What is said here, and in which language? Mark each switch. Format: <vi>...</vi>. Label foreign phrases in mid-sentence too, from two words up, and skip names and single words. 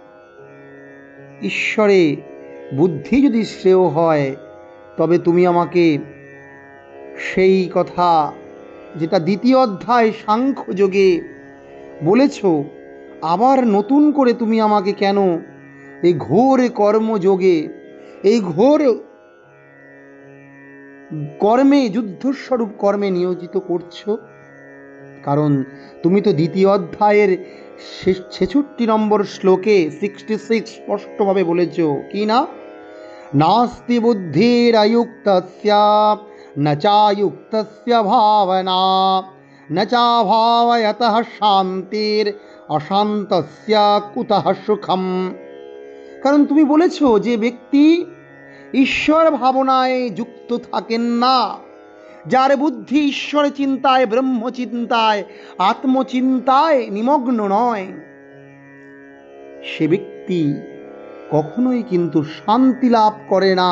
<bn>ঈশ্বরে বুদ্ধি যদি শ্রেয় হয়, তবে তুমি আমাকে সেই কথা যেটা দ্বিতীয় অধ্যায় সাংখ্যযোগে বলেছ, আবার নতুন করে তুমি আমাকে কেন এই ঘোর কর্মযোগে, এই ঘোর কর্মে, যুদ্ধস্বরূপ কর্মে নিয়োজিত করছো? কারণ তুমি তো দ্বিতীয় অধ্যায়ের 66 নম্বর শ্লোকে 66 স্পষ্টভাবে বলেছ কি না,</bn> <sa>नास्ति बुद्धिरयुक्तस्य न चायुक्तस्य भावना न चाभावयतः शान्तिर অশান্তস্য কুতঃ সুখম।</sa> <bn>কারণ তুমি বলেছো যে ব্যক্তি ঈশ্বর ভাবনায় যুক্ত থাকেন না, যার বুদ্ধি ঈশ্বর চিন্তায়, ব্রহ্মচিন্তায়, আত্মচিন্তায় নিমগ্ন নয়, সে ব্যক্তি কখনোই কিন্তু শান্তি লাভ করে না।</bn>